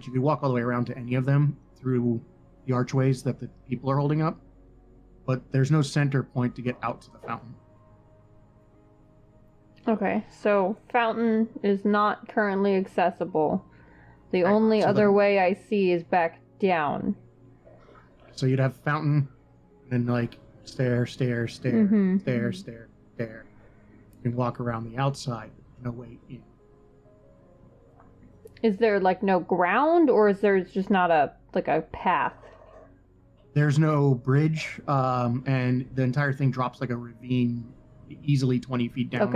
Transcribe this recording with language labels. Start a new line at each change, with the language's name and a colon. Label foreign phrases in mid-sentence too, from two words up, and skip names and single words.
English: You could walk all the way around to any of them through the archways that the people are holding up, but there's no center point to get out to the fountain. Okay, so fountain is not currently accessible. The Right, only so other way I see is back down. So you'd have fountain, and then like stair, stair, stair, Mhm. stair, stair, stair. You can walk around the outside, but no way in. Is there like no ground, or is there just not a path? There's no bridge, and the entire thing drops like a ravine, easily 20 feet down.